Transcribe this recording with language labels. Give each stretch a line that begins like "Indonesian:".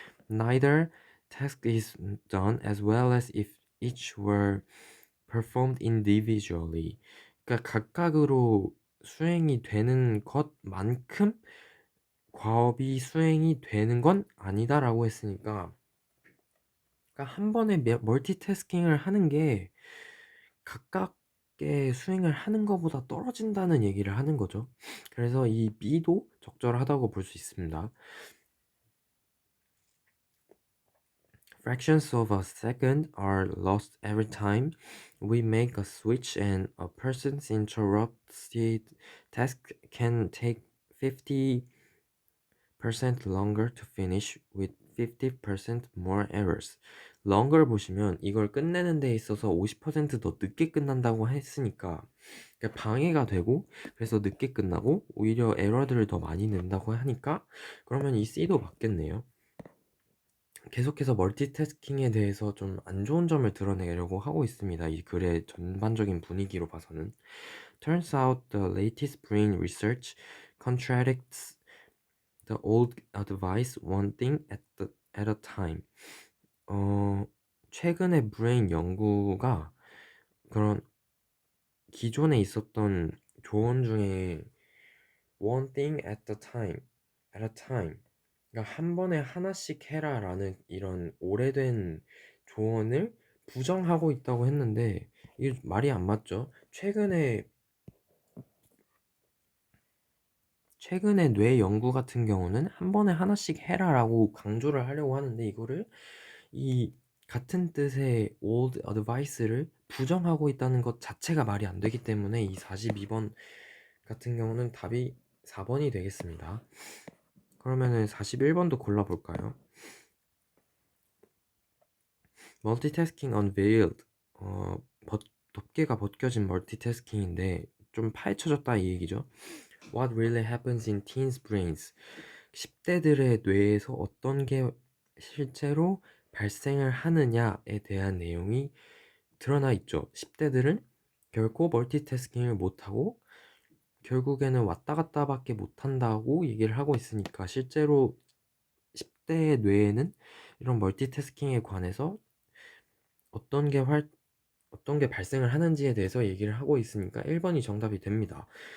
English: Neither task is done as well as if each were performed individually.
Korean: 그러니까 각각으로 수행이 되는 것만큼 과업이 수행이 되는 건 아니다라고 했으니까 그러니까 한 번에 멀티태스킹을 하는 게 각각의 수행을 하는 것보다 떨어진다는 얘기를 하는 거죠. 그래서 이 B도 적절하다고 볼 수 있습니다.
English: Fractions of a second are lost every time we make a switch and a person's interrupted task can take 50% longer to finish with 50% more errors.
Korean: longer 보시면 이걸 끝내는 데 있어서 50%더 늦게 끝난다고 했으니까 그러니까 방해가 되고 그래서 늦게 끝나고 오히려 에러들을 더 많이 낸다고 하니까 그러면 이 C도 맞겠네요. 계속해서 멀티태스킹에 대해서 좀 안 좋은 점을 드러내려고 하고 있습니다. 이 글의 전반적인 분위기로 봐서는.
English: Turns out the latest brain research contradicts the old advice one thing at a time.
Korean: 최근의 브레인 연구가 그런 기존에 있었던 조언 중에
English: one thing at a time.
Korean: 그러니까 한 번에 하나씩 해라라는 이런 오래된 조언을 부정하고 있다고 했는데 이게 말이 안 맞죠? 최근에 뇌 연구 같은 경우는 한 번에 하나씩 해라라고 강조를 하려고 하는데 이거를 이 같은 뜻의 old advice를 부정하고 있다는 것 자체가 말이 안 되기 때문에 이 42번 같은 경우는 답이 4번이 되겠습니다. 그러면은 41번도 골라볼까요?
English: Multitasking unveiled.
Korean: 덮개가 벗겨진 멀티태스킹인데 좀 파헤쳐졌다 이 얘기죠.
English: What really happens in teens' brains?
Korean: 10대들의 뇌에서 어떤 게 실제로 발생을 하느냐에 대한 내용이 드러나 있죠. 10대들은 결코 멀티태스킹을 못하고 결국에는 왔다 갔다밖에 못한다고 얘기를 하고 있으니까 실제로 10대의 뇌에는 이런 멀티태스킹에 관해서 어떤 게 어떤 게 발생을 하는지에 대해서 얘기를 하고 있으니까 1번이 정답이 됩니다.